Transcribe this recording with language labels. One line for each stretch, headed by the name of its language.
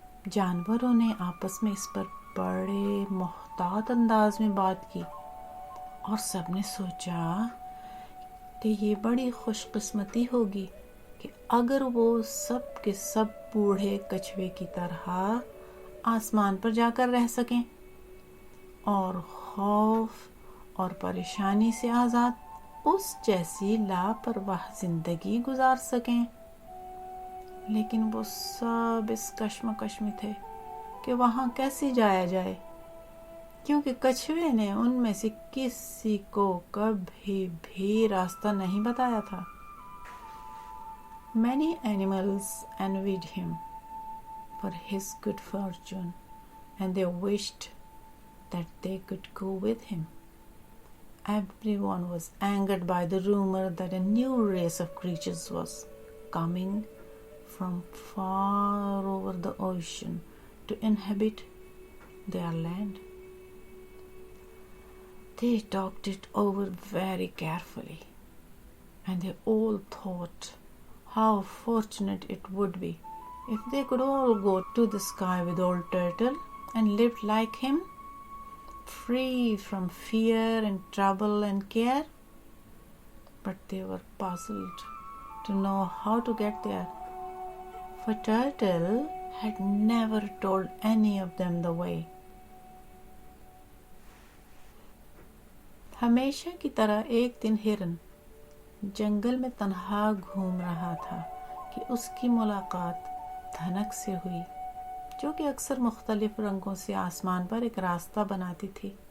Urdu: جانوروں نے آپس میں اس پر بڑے محتاط انداز میں بات کی اور سب نے سوچا کہ یہ بڑی خوش قسمتی ہوگی کہ اگر وہ سب کے سب بوڑھے کچھوے کی طرح آسمان پر جا کر رہ سکیں اور خوف اور پریشانی سے آزاد اس جیسی لاپرواہ زندگی گزار سکیں. لیکن وہ سب اس کشمکش میں تھے کہ وہاں کیسے جایا جائے، کیونکہ کچھوے نے ان میں سے کسی کو کبھی بھی راستہ نہیں بتایا تھا.
English: Many animals envied him for his good fortune, and they wished that they could go with him. Everyone was angered by the rumor that a new race of creatures was coming from far over the ocean to inhabit their land. They talked it over very carefully, and they all thought how fortunate it would be if they could all go to the sky with old Turtle and live like him, free from fear and trouble and care. But they were puzzled to know how to get there, for Turtle had never told any of them the way.
Urdu: ہمیشہ کی طرح ایک دن ہرن جنگل میں تنہا گھوم رہا تھا کہ اس کی ملاقات دھنک سے ہوئی، جو کہ اکثر مختلف رنگوں سے آسمان پر ایک راستہ بناتی تھی.